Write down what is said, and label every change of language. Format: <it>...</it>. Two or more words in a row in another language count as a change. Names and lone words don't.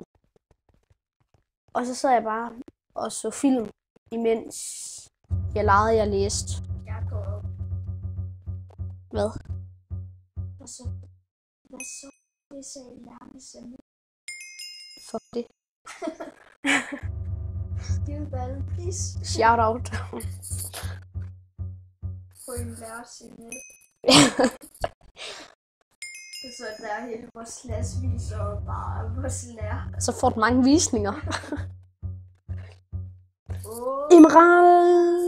<da>Og så sad jeg bare og så film, imens jeg legede, jeg læste. Jeg går op. Hvad? Hvad så? Det sagde Lærke Sande. Fuck det. Give Balle, please.</da> <en>Shout out.</en> <da>På en lærersignal. Så der er hele vores klasse viser bare vores lærer. Så får du mange visninger. Imran!</da>